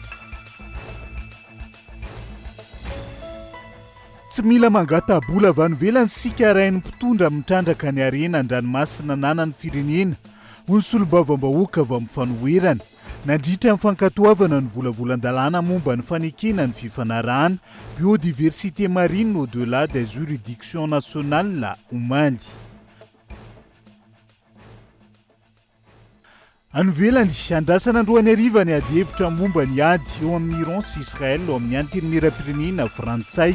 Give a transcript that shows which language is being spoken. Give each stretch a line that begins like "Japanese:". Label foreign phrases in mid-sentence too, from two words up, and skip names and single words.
Malagasy: Tsy mila mangatabola avy any ivelany sika arain'ny mpitondra mitrandraka ny arena an-dranomasina nanan'ny firenena ho ny solombavambahoaka avy amin'ny fanoherana nandritra ny fankatoavana ny volavolan-dalàna momba ny fanekena ny fifanarahana
French: biodiversité marine au-delà des juridictions nationales
Malagasy: omaly. Anovelany andrasana androany ariva ny ady hevitra momba ny ady eo amin'ny Iran sy Israel eo amin'ny antenimieram-pirenena frantsay.